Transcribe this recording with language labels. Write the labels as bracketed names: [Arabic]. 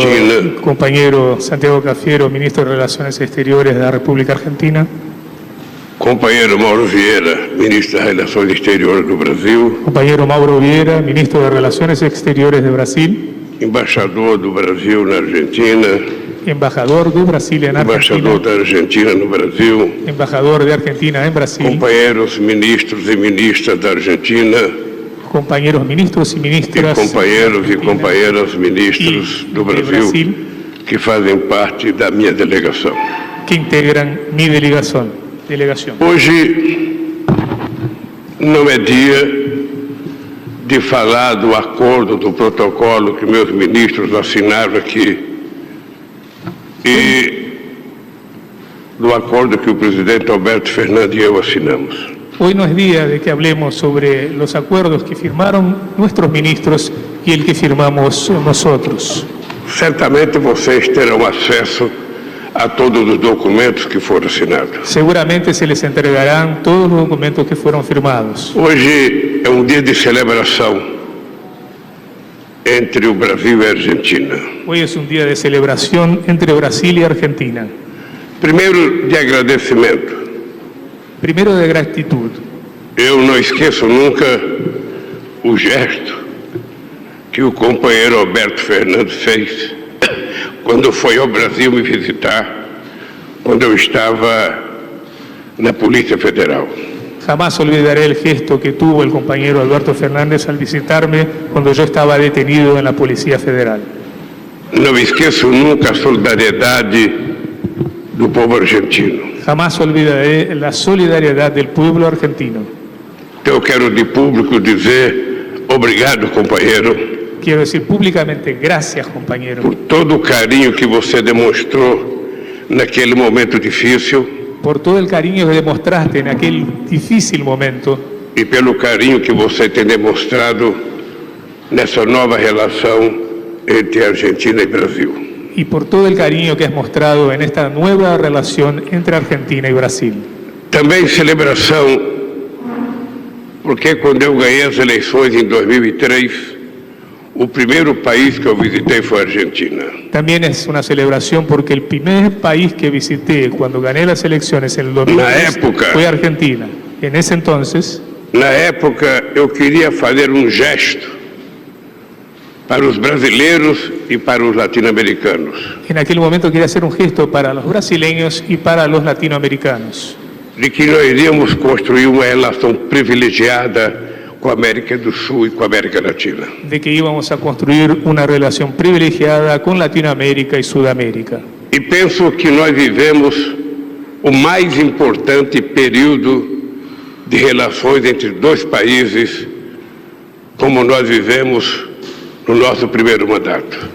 [Spanish] Querido compañero Santiago Cafiero, ministro de Relaciones Exteriores de la República Argentina. [Portuguese] Companheiro Mauro Vieira, ministro das Relações Exteriores do Brasil. [Spanish] Compañero Mauro Vieira, ministro de Relaciones Exteriores de Brasil. [Portuguese] Embaixador do Brasil na Argentina. [Spanish] Embajador de Brasil en Argentina. [Portuguese] Embaixador da Argentina no Brasil. [Spanish] Embajador de Argentina en Brasil. [Portuguese] Companheiros ministros e ministras da Argentina. [Spanish] Compañeros ministros y ministras. [Portuguese] Companheiros e companheiras ministros do Brasil que fazem parte da minha delegação. [Spanish] Que integran mi delegación. [Portuguese] Hoje não é dia de falar do acordo, do protocolo que meus ministros assinaram aqui e do acordo que o presidente Alberto Fernandes e eu assinamos. [Spanish] Hoy no es día de que hablemos sobre los acuerdos que firmaron nuestros ministros y el que firmamos nosotros. [Portuguese] Certamente vocês terão acesso a todos os documentos que foram assinados. [Spanish] Seguramente se les entregarán todos los documentos que fueron firmados. [Portuguese] Hoje é um dia de celebração entre o Brasil e a Argentina. [Spanish] Hoy es un día de celebración entre Brasil y Argentina. [Portuguese] Primeiro, de agradecimento. [Spanish] Primero, de gratitud. [Portuguese] Eu não esqueço nunca o gesto que o companheiro Alberto Fernandes fez quando foi ao Brasil me visitar, quando eu estava na Polícia Federal. [Spanish] Jamás olvidaré el gesto que tuvo el compañero Alberto Fernández al visitarme cuando yo estaba detenido en la Policía Federal. [Portuguese] Não esqueço nunca a solidariedade do povo argentino. [Spanish] Jamás olvidaré la solidaridad del pueblo argentino. [Portuguese] Eu quero de público dizer obrigado, companheiro. [Spanish] Quiero decir públicamente gracias, compañero. [Portuguese] Por todo o carinho que você demonstrou naquele momento difícil. [Spanish] Por todo el cariño que demostraste en aquel difícil momento. [Portuguese] E pelo carinho que você tem demonstrado nessa nova relação entre Argentina e Brasil. [Spanish] Y por todo el cariño que has mostrado en esta nueva relación entre Argentina y Brasil. [Portuguese] Também celebração, porque quando eu ganhei as eleições em 2003, o primeiro país que eu visitei foi a Argentina. [Spanish] También es una celebración porque el primer país que visité cuando gané las elecciones en el 2003 fue Argentina. En ese entonces, [Portuguese] na época, eu queria fazer um gesto para os brasileiros e para os latino-americanos. [Spanish] En aquel momento quería hacer un gesto para los brasileños y para los latinoamericanos. [Portuguese] De que nós iríamos construir uma relação privilegiada com a América do Sul e com a América Latina. [Spanish] De que íbamos a construir una relación privilegiada con Latinoamérica y Sudamérica. [Portuguese] E penso que nós vivemos o mais importante período de relações entre dois países, como nós vivemos no nosso primeiro mandato.